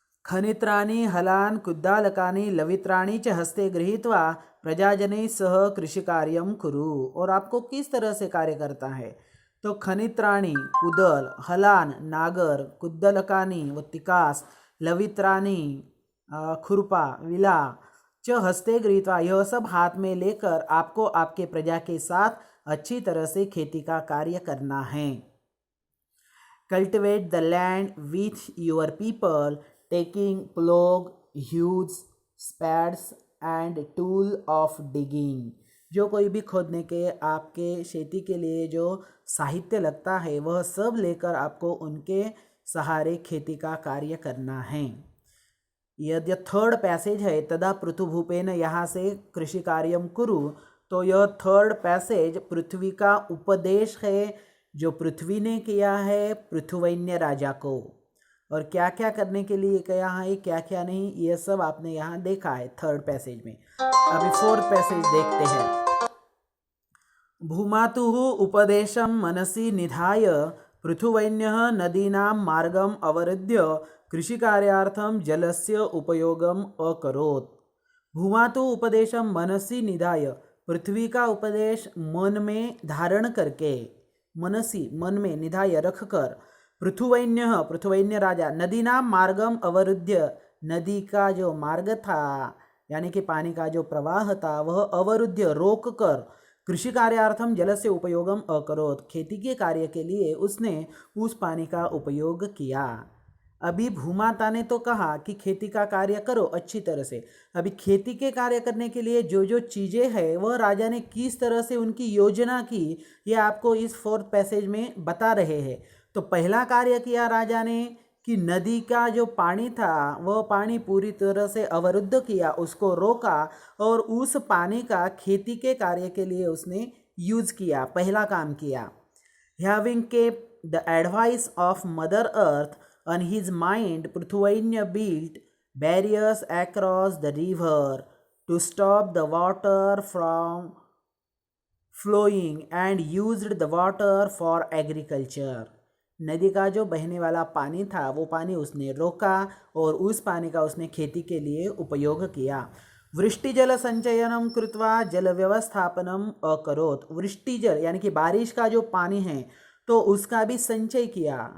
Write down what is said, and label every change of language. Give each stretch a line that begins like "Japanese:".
Sanskrit: खनित्राणि हलान कुद्दालकानि लवित्राणि च हस्ते गृहीत्वा प्रजाजनैः सह कृषिकार्यं कुरु,
Hindi: और आपको किस तरह से कार्य करता है तो खनित्राणि कुदल, हलान नागर, कुद्दलकानि व तिकास, लवित्राणि खुरपा विला, च हस्ते गृहीत्वा, यह सब हाथ में लेकर आपको आपके प्रजा के साथ अच्छी तरह से खेती का कार्य करना है।
English: Cultivate the land with your people, taking plough, hews, spads and tool of digging.
Hindi: जो कोई भी खोदने के आपके खेती के लिए जो साहित्य लगता है वह सब लेकर आपको उनके सहारे खेती का कार्य करना है। यदि थर्ड पैसेज है तदा पृथुभूपेन यहाँ से
Sanskrit: कृषि कार्यम कुरु,
Hindi: तो यह थर्ड पैसेज पृथ्वी का उपदेश है जो पृथ्वी ने किया है पृथुवैन्य राजा को, और क्या क्या करने के लिए क्या है क्या क्या नहीं ये सब आपने यहाँ देखा है थर्ड पैसेज में। अभी फोर्थ पैसेज देखते हैं।
Sanskrit: भूमातुः उपदेशं मनसि निधाय पृथुवैन्यः नदीनां मार्गम् अवरुद्ध्य कृषिकार्यार्थं जलस्य उपयोगम् अकरोत्। भूमातु उपदेशं मनसि निधाय,
Hindi: पृथ्वी का उपदेश मन में धारण करके, मनसी मन में निधाय रखकर, पृथुवैन्यः पृथुवैन्य राजा,
Sanskrit: नदीनां मार्गम अवरुद्ध्य,
Hindi: नदी का जो मार्ग था यानी कि पानी का जो प्रवाह था वह अवरुद्ध रोक कर, कृषि कार्यार्थम जल से उपयोगम अकरोत, खेती के कार्य के लिए उसने उस पानी का उपयोग किया। अभी भूमाता ने तो कहा कि खेती का कार्य करो अच्छी तरह से। अभी खेती के कार्य करने के लिए जो जो चीज़ें हैं वह राजा ने किस तरह से उनकी योजना की ये आपको इस फोर्थ पैसेज में बता रहे हैं। तो पहला कार्य किया राजा ने कि नदी का जो पानी था वह पानी पूरी तरह से अवरुद्ध किया, उसको रोका और उस पानी का खेती के कार्य के लिए उसने यूज़ किया, पहला काम किया।
English: Having kept the advice of Mother Earth on his mind, Prithuvainya built barriers across the river to stop the water from flowing and used the water for agriculture.
Hindi: नदी का जो बहने वाला पानी था वो पानी उसने रोका और उस पानी का उसने खेती के लिए उपयोग किया।
Sanskrit: वृष्टि जल संचयनम कृत्वा जल व्यवस्थापनम अकरोत,
Hindi: वृष्टि जल यानी कि बारिश का जो पानी है तो उसका भी संचय किया।